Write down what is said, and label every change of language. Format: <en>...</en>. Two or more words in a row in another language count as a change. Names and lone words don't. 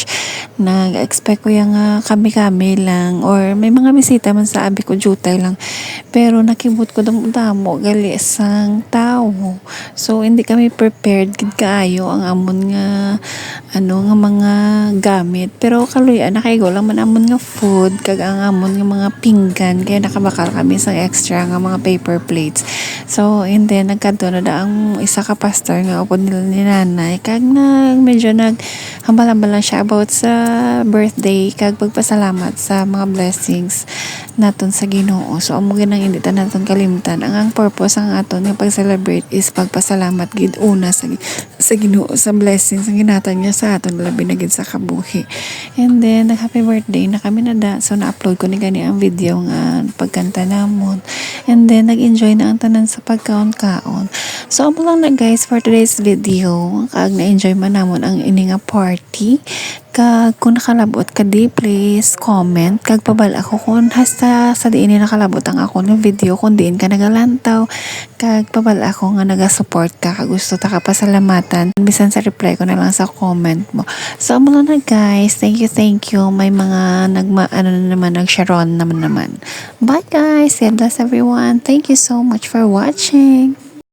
<hil>Nag-expect ko yung kami-kami lang or may mga bisita man sa abi ko jutay lang, pero nakibot ko damo gali sang tao. So hindi kami prepared gid kaayo ang amon nga nga mga gamit, pero kaluyan nakaigo lang man amon nga food kag ang amon nga mga pinggan, kaya nakabakal kami sa extra nga mga</hil> <en>paper plates.</en> <hil>So and then nagkadto na ang isa ka pastor nga upod nila ni nanay, kag medyo hambal-hambal lang siya about sa birthday kag pagpasalamat sa mga blessings naton sa Ginoo. So amo ginang hindi ta naton kalimtan ang purpose ang aton nga pag-celebrate is pagpasalamat gid una sa Ginoo sa blessings ang ginatan niya sa aton, labi na gid sa kabuhi. And then</hil> <en>happy birthday</en> <hil>na kami na so na-upload ko ni gani ang video nga pagkanta namon, and then nag-enjoy na ang tanan sa pagkaon-kaon. So amo lang na guys</hil> <en>for today's video,</en> <hil>kag na-enjoy man namon ang ini nga party. Kag kung nakalabot ka di, please comment kag pabala ako kung hasta sa diin nakalabot ang ako ng video, kung diin ka nagalantaw kag pabala ako nga nagasupport ka kag gusto ta ka pasalamatan bisan sa reply ko na lang sa comment mo. So amo lang na guys,</hil> <en>thank you,</en> <hil>may mga nag-sharon naman.</hil> <en>Bye guys, God bless everyone, thank you so much for watching.</en>